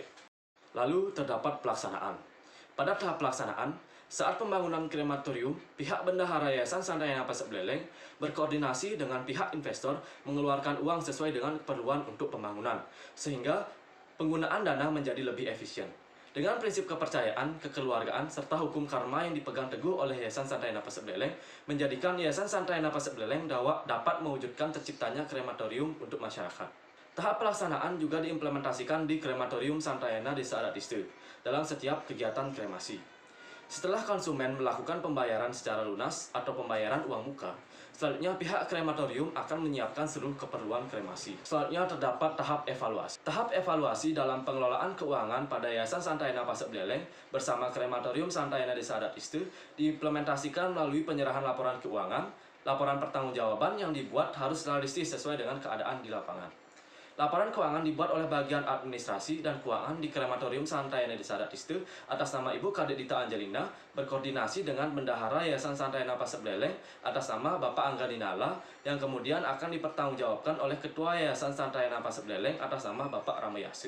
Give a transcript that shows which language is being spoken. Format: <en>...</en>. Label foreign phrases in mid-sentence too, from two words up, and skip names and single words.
<id>Lalu terdapat pelaksanaan. Pada tahap pelaksanaan, saat pembangunan krematorium, pihak bendahara Yayasan Santayana Pasek Beleleng berkoordinasi dengan pihak investor mengeluarkan uang sesuai dengan keperluan untuk pembangunan, sehingga penggunaan dana menjadi lebih efisien. Dengan prinsip kepercayaan, kekeluargaan, serta hukum karma yang dipegang teguh oleh Yayasan Santayana Pasek Beleleng, menjadikan Yayasan Santayana Pasek Beleleng dapat mewujudkan terciptanya krematorium untuk masyarakat. Tahap pelaksanaan juga diimplementasikan di krematorium Santayana Desa Adat Istu dalam setiap kegiatan kremasi. Setelah konsumen melakukan pembayaran secara lunas atau pembayaran uang muka, selanjutnya pihak krematorium akan menyiapkan seluruh keperluan kremasi. Selanjutnya terdapat tahap evaluasi. Tahap evaluasi dalam pengelolaan keuangan pada Yayasan Santayana Pasek Beleleng bersama krematorium Santayana Desa Adat Istu diimplementasikan melalui penyerahan laporan keuangan. Laporan pertanggungjawaban yang dibuat harus realistis sesuai dengan keadaan di lapangan. Laporan keuangan dibuat oleh bagian administrasi dan keuangan di krematorium Santayana Desa Adat Istu atas nama Ibu Kadek Dita Angelina berkoordinasi dengan bendahara Yayasan Santayana Pasek Beleleng atas nama Bapak Angga Dinala yang kemudian akan dipertanggungjawabkan oleh Ketua Yayasan Santayana Pasek Beleleng atas nama Bapak Ramayase.</id>